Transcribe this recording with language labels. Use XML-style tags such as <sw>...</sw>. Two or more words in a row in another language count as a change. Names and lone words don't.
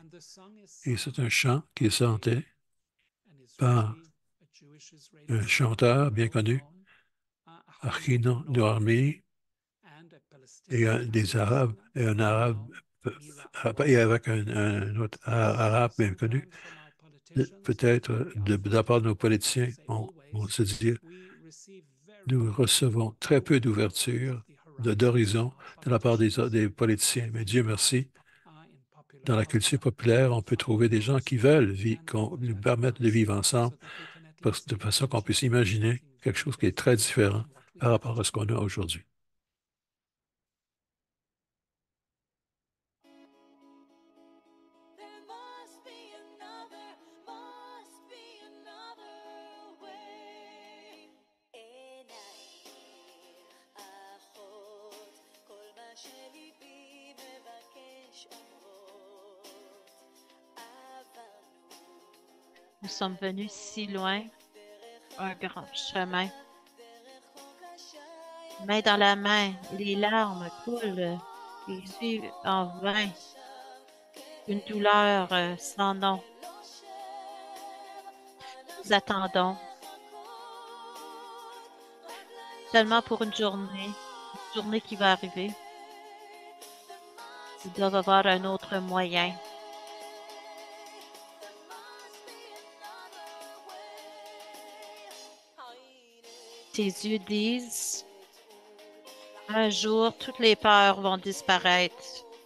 <fr>Et c'est un chant qui est chanté par un chanteur bien connu, Achino Noarmi, et des Arabes, et un Arabe, et avec un autre Arabe bien connu, peut-être de la part de nos politiciens, on se dit, nous recevons très peu d'ouverture, d'horizon de la part des politiciens. Mais Dieu merci, dans la culture populaire, on peut trouver des gens qui veulent qu'on nous permette de vivre ensemble de façon qu'on puisse imaginer quelque chose qui est très différent par rapport à ce qu'on a aujourd'hui.</fr> <en>There must be another way.</en> <he>עיניי האחות, כל מה שליבי מבקש אומרות. עברנו</he> <fr>Nous sommes venus si loin, un grand chemin.</fr> <he>דרך כה קשה</he> <fr>Main dans la main, les larmes coulent, les yeux en vain, une douleur sans nom.</fr> <he>ללא שם,</he> <fr>Nous attendons seulement pour une journée qui va arriver. Ils doivent avoir un autre moyen. Tes yeux disent, un jour, toutes les peurs vont disparaître.</fr>